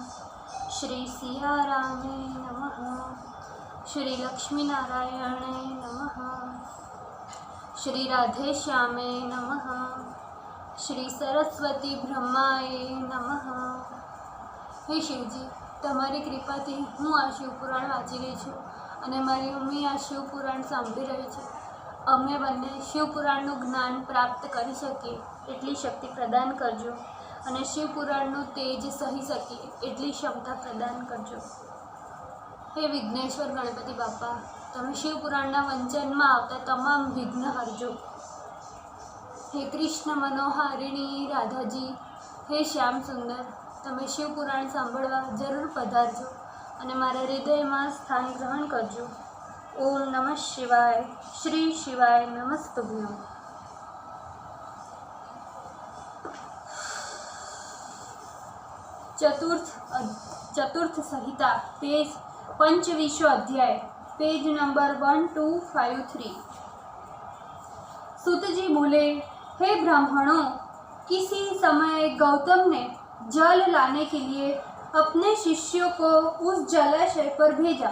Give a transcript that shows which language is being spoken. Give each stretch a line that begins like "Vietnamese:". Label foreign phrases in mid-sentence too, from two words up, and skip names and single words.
Sanskrit: श्री सियारामे नमः। श्री लक्ष्मीनारायणे नमः। श्री राधेश्यामे नमः। श्री सरस्वती ब्रह्माए नमः।
Gujarati: हे शिवजी, તમારી કૃપાથી હું આ શિવપુરાણ વાંચી રહી છું અને મારી મમ્મી આ શિવપુરાણ સાંભળી રહી છે. અમે બંને શિવપુરાણનું જ્ઞાન પ્રાપ્ત કરી શકીએ એટલી શક્તિ પ્રદાન કરજો અને શિવપુરાણનું તેજ સહી શકીએ એટલી ક્ષમતા પ્રદાન કરજો. હે વિઘ્નેશ્વર ગણપતિ બાપા, તમે શિવપુરાણના વંચનમાં આવતા તમામ વિઘ્ન હરજો. હે કૃષ્ણ મનોહારિણી રાધા જી, હે શ્યામ સુંદર, તમે શિવપુરાણ સાંભળવા જરૂર પધારજો અને મારા હૃદય મેં સ્થાન ગ્રહણ કરજો.
Sanskrit: ओम नमः शिवाय. श्री शिवाय नमस्तुभ्यं.
Hindi: चतुर्थ संहिता पेज 25 अध्याय पेज नंबर 1253. सूत जी बोले, हे ब्राह्मणों, किसी समय गौतम ने जल लाने के लिए अपने शिष्यों को उस जलाशय पर भेजा.